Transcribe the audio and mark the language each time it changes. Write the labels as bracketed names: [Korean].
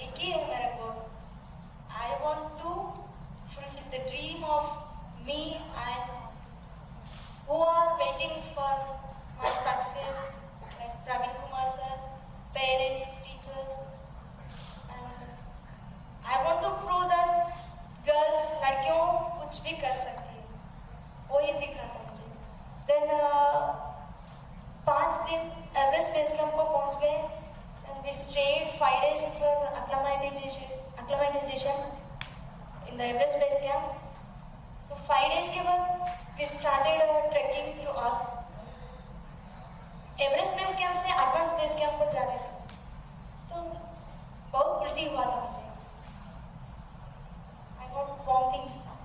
[Hindi] एक ही है मेरे को, [English] I want to fulfil the dream of me and who are waiting for my success, like Praveen Kumar sir, parents, teachers, and I want to prove that girls, [Hindi] लड़कियों कुछ भी कर सकती है, वो ही दिख रहा था मुझे। [English] then [Hindi] 5 दिन एवरेस्ट बेस कैंप को पहुंच गए [English] And we stayed 5 days for acclimatization in the Everest base camp. तो 5 days [Hindi] के बाद [English] we started trekking to up. [Hindi] Everest base camp से एडवांस बेस कैंप पर जा रहे थे, तो बहुत उल्टी हुआ था मुझे। [English] I got vomitings